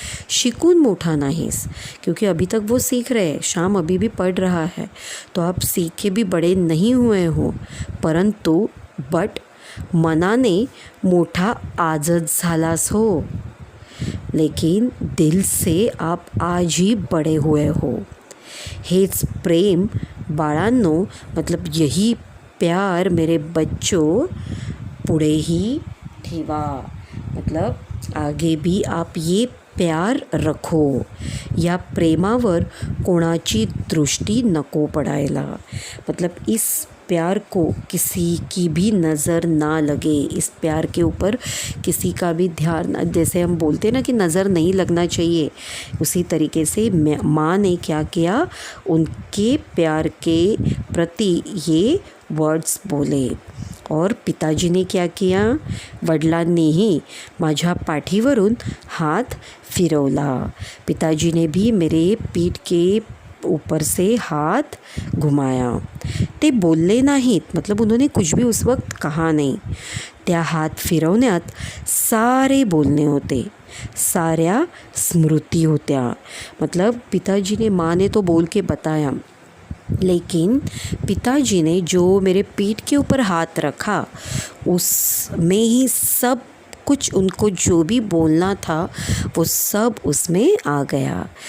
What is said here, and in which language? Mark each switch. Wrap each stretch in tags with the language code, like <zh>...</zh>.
<mr>शिकून मोठा नाहीस,</mr> <hi>क्योंकि अभी तक वो सीख रहे हैं, शाम अभी भी पढ़ रहा है, तो आप सीख के भी बड़े नहीं हुए हो।</hi> <mr>परंतु बट मनाने मोठा आजच झालास हो,</mr> <hi>लेकिन दिल से आप आज ही बड़े हुए हो।</hi> <mr>हेच प्रेम बाळांनो,</mr> <hi>मतलब यही प्यार मेरे बच्चों</hi> <mr>पुढे ही ठेवा,</mr> <hi>मतलब आगे भी आप ये प्यार रखो।</hi> <mr>या प्रेमावर कोणाची दृष्टी नको पडायला,</mr> <hi>मतलब इस प्यार को किसी की भी नज़र ना लगे, इस प्यार के ऊपर किसी का भी ध्यान, जैसे हम बोलते हैं ना कि नज़र नहीं लगना चाहिए, उसी तरीके से माँ ने क्या किया, उनके प्यार के प्रति ये वर्ड्स बोले। और पिताजी ने क्या किया,</hi> <mr>वडिलांनीही माझ्या पाठीवरून हात फिरवला।</mr> <hi>पिताजी ने भी मेरे पीठ के ऊपर से हाथ घुमाया।</hi> <mr>ते बोलले नाहीत,</mr> <hi>मतलब उन्होंने कुछ भी उस वक्त कहा नहीं।</hi> <mr>त्या हात फिरवण्यात सारे बोलणे होते, साऱ्या स्मृति होत्या।</mr> <hi>मतलब पिताजी ने, माँ ने तो बोल के बताया, लेकिन पिताजी ने जो मेरे पीठ के ऊपर हाथ रखा उसमें ही सब कुछ, उनको जो भी बोलना था वो सब उसमें आ गया।</hi>